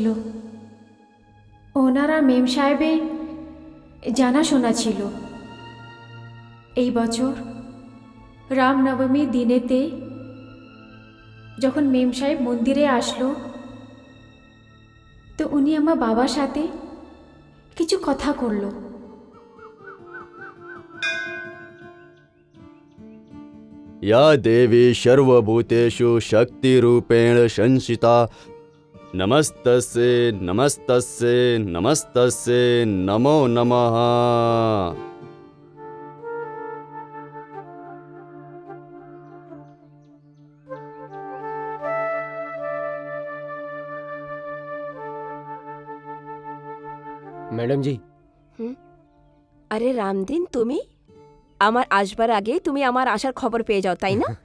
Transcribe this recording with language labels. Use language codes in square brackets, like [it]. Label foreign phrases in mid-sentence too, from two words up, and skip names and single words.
[bn] ওনারা মেম সাহেবে জানাশোনা ছিল। এই বছর রামনবমীর দিনেতে যখন মেম সাহেব মন্দিরে আসলো, তো উনি আমার বাবার সাথে কিছু কথা করলো। [sa] या देवी सर्वभूतेषु शक्तिरूपेण संस्थिता नमस्तस्यै नमस्तस्यै नमस्तस्यै नमो नमः। [bn] ম্যাডাম জি, আরে রামদিন, তুমি আমার আসবার আগে তুমি আমার আসার খবর পেয়ে যাও, তাই না?